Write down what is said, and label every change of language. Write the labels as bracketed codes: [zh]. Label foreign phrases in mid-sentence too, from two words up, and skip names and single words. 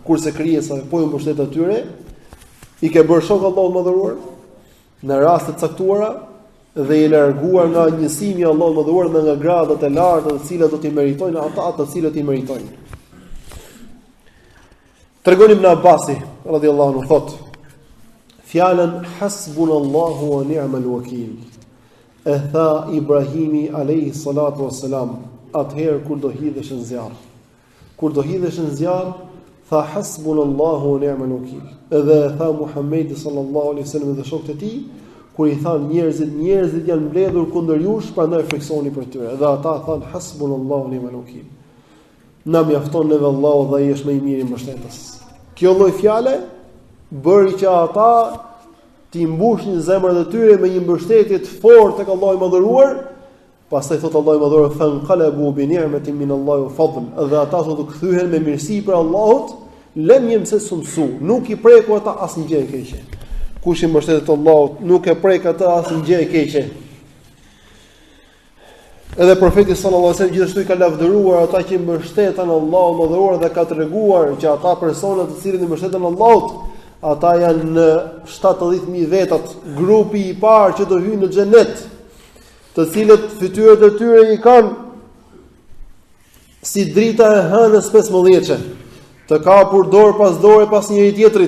[sq] Kurse krijesa po i mbështet atyre, i ke bërë shok Allahun Madhëruar në raste të caktuara dhe i larguar nga njësimi i Allahut Madhëruar dhe nga gradat e larta të cilat do t'i meritojnë ata të cilët i meritojnë. Tregon Ibn Abbasi [ar] رضي الله عنه [sq] thotë: "Fjalën [ar] حسبنا الله ونعم الوكيل [sq] e tha Ibrahimi [ar] عليه الصلاة والسلام [sq] atëherë kur do hidhesh në zjarr. Kur do hidhesh në zjarr, tha [ar] حسبنا الله ونعم الوكيل." [sq] Edhe tha Muhamedi [ar] صلى الله عليه وسلم [sq] dhe shokët e tij, kur i than njerëzit janë mbledhur kundër jush, prandaj friksoni për tyre. Dhe ata than [ar] حسبنا الله ونعم الوكيل. [sq] Na mjafton neve Allahu dhe ai është më i miri mbështetës. Kjo lloj fjale bëri që ata t'i mbushin zemrat e tyre me një mbështetje të fortë tek Allahu i Madhëruar. Pastaj thot Allahu i Madhëruar: [ar] "فانقلبوا بنعمة من الله وفضل." [sq] Dhe ata thotë kthyen me mirësi për Allahut, [ar] لم يمسسهم سوء, [sq] nuk i preku ata asnjë gjë e keqe. Kush i mbështetet Allahut, nuk e prek ata asnjë gjë e keqe. Edhe profeti [ar] صلى الله عليه وسلم [sq] gjithashtu i ka lavdëruar ata që mbështeten Allahut Madhëruar dhe ka treguar që ata persona të cilët i mbështeten Allahut, ata janë në 70.000 vetat, grupi i parë që do hyjnë në xhenet, të cilët fytyrat e tyre i kanë si drita e hënës 15-çe, të kapur dorë pas dore pas njëri tjetrit.